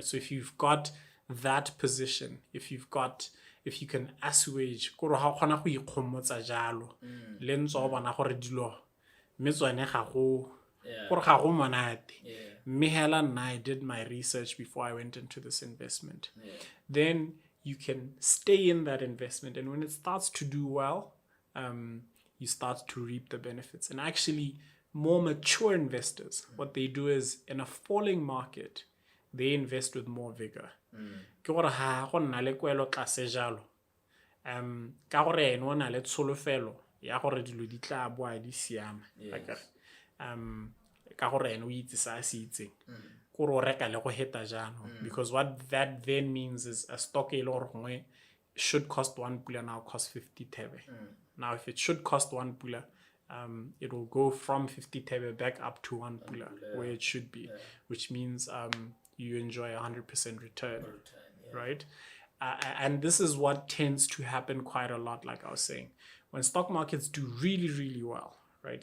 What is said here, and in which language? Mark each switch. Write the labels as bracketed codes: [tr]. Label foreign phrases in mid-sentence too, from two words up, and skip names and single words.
[en] So if you've got that position, if you can assuage, I did my research before I went into this investment. Then you can stay in that investment, and when it starts to do well, you start to reap the benefits. And actually, more mature investors, what they do is, in a falling market, they invest with more vigor. [tn] Ke gore ha go nna le kwelo tlase jalo, ka gore ene o na le tsholofelo ya gore dilo di tla boa di siama, ka gore ene o itse sa se itseng, gore o reka le go heta jaanong. [en] Because what that then means is a stock [tn] e le gore gongwe [en] should cost 1 pula, now cost 50 tebe. Now if it should cost 1 pula, it will go from 50 tebe back up to 1 pula, where it should be, which means you enjoy 100% return, right? And this is what tends to happen quite a lot, like I was saying, when stock markets do really, really well, right?